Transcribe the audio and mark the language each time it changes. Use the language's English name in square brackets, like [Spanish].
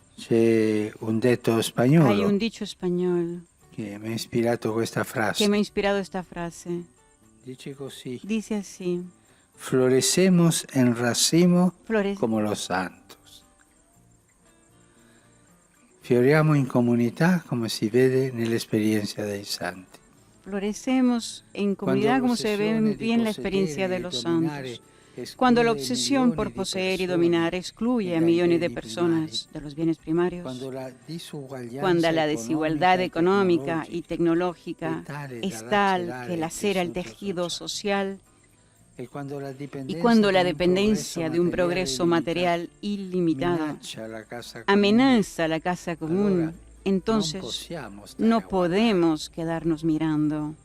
[Spanish] Hay un dicho español que me ha inspirado esta frase. Dice así: florecemos en racimo como los santos. [Italian] Fioriamo in comunità come si vede nell'esperienza dei santi. [Spanish] Florecemos en comunidad como se ve bien la experiencia de los santos. Cuando la obsesión por poseer y dominar excluye a millones de personas de los bienes primarios, cuando la desigualdad económica y tecnológica es tal que lacera el tejido social, y cuando la dependencia de un progreso material ilimitado amenaza la casa común, entonces no podemos quedarnos mirando.